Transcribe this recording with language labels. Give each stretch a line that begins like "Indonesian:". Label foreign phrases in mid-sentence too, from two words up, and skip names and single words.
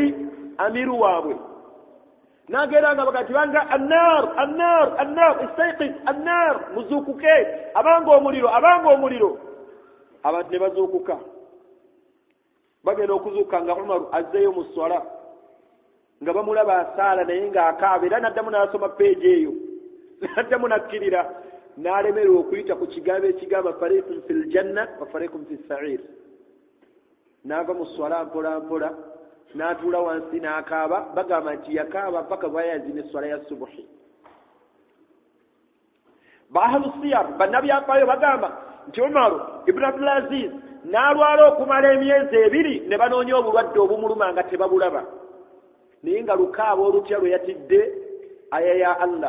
Ganda: amiru waabwe n'agenda nga bagati banga
Arabic: النار استيقظ النار
Ganda: muzuukuke abanga omuliro abantu ne bazuukuka bagenda okuzuuka nga Umaru azzeeyo mu swala nga bamulaba asaala naye ng'akaaba era n'addamu n'asoma peegi eyo n'addamu n'akkirira n'alemerwa okuyita ku kigambo ekigamba
Arabic: فريق في الجنة وفريق في السعير
Ganda: n'ava mu swala mpola mpola n'atuula wansi n'akaaba bagamba nti yakaaba paka bwayazina esswala ya subuhi.
Arabic: أهل السير
Ganda: bannabyafaayo bagamba nti Umaru ibn Abdul Aziz n'alwala okumala emyezi 2 ne banoonya obulwadde obumuluma nga tebabulaba naye nga lukaaba olutya lwe yatidde aya ya Allah.